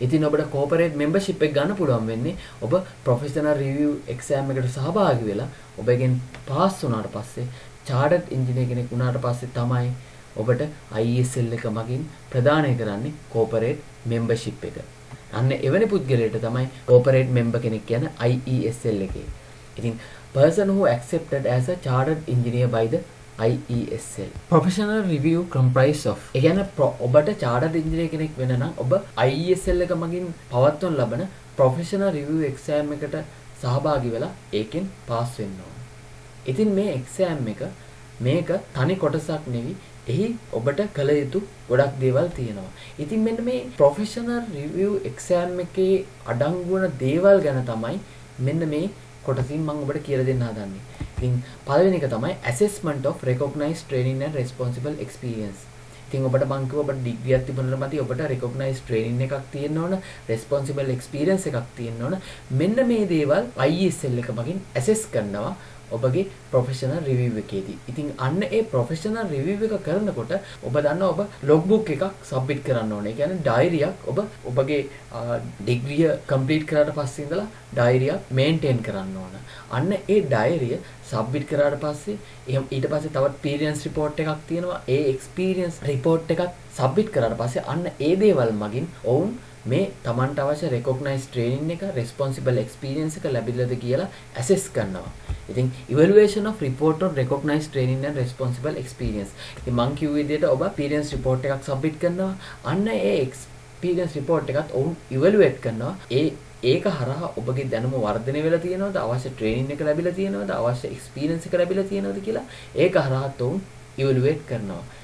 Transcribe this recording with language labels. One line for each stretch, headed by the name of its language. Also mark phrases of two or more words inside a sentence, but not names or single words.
Sinhala: ඉතින් ඔබට
English: corporate membership
Sinhala: එක ගන්න පුළුවන් වෙන්නේ ඔබ
English: professional review exam
Sinhala: එකට සහභාගී වෙලා ඔබගෙන් පාස් වුණාට පස්සේ
English: chartered engineer
Sinhala: කෙනෙක් වුණාට පස්සේ තමයි ඔබට IESL එක මගින් ප්‍රදානය කරන්නේ
English: corporate membership
Sinhala: එක. අන්න එවැනි පුද්ගලයාට තමයි
English: corporate member
Sinhala: කෙනෙක් කියන්නේ IESL එකේ.
English: ඉතින් person who accepted as a chartered engineer by the IESL. Professional review comprise of.
Sinhala: ඒ කියන්නේ ඔබට
English: chartered engineer
Sinhala: කෙනෙක් වෙන්න නම් ඔබ IESL එක මගින් පවත්වන ලබන
English: professional review exam
Sinhala: එකට සහභාගී වෙලා ඒකෙන් pass වෙන්න ඕන. ඉතින් මේ exam එක මේක තනි කොටසක් නෙවෙයි. එහි ඔබට කළ යුතු ගොඩක් දේවල් තියෙනවා. ඉතින් මෙන්න මේ
English: professional review exam
Sinhala: එකේ අඩංගු වන දේවල් ගැන තමයි මෙන්න මේ කොටසින් මම ඔබට කියලා දෙන්න හදන්නේ. ඉතින් පළවෙනි එක තමයි
English: assessment of recognized training and responsible experience.
Sinhala: ඉතින් ඔබට මම කිව්වා ඔබට ඩිග්‍රියක් තිබුණාට මත ඔබට
English: recognized training
Sinhala: එකක් තියෙන්න ඕන,
English: responsible experience
Sinhala: එකක් තියෙන්න ඕන. මෙන්න මේ දේවල් IESL එක මගින් assess කරනවා ඔබගේ
English: professional review
Sinhala: එකේදී. ඉතින් අන්න ඒ
English: professional review
Sinhala: එක කරනකොට ඔබ දන්නවා ඔබ logbook එකක් submit කරන්න ඕනේ. ඒ කියන්නේ diary එකක් ඔබ ඔබගේ
English: degree complete
Sinhala: කරාට පස්සේ ඉඳලා diary එකක් maintain කරන්න ඕන. අන්න ඒ diary submit කරාට පස්සේ ඊට පස්සේ තවත්
English: experience report
Sinhala: එකක් තියෙනවා. ඒ
English: experience report
Sinhala: එකත් submit කරාට පස්සේ අන්න ඒ දේවල් මගින් ඔවුන් මේ තමන්ට අවශ්‍ය
English: recognized training
Sinhala: එක
English: responsible experience
Sinhala: එක ලැබිලාද කියලා assess කරනවා.
English: ඉතින් evaluation of report on recognized training and responsible experience.
Sinhala: ඉතින් මං කිව්ව විදිහට ඔබ
English: experience report
Sinhala: එකක් submit කරනවා. අන්න ඒ
English: experience report
Sinhala: එකත් ඔවුන් evaluate කරනවා. ඒක හරහා ඔබගේ දැනුම වර්ධනය වෙලා තියෙනවද? අවශ්‍ය training එක ලැබිලා තියෙනවද? අවශ්‍ය experience එක ලැබිලා තියෙනවද කියලා ඒක හරහා ඔවුන් evaluate කරනවා.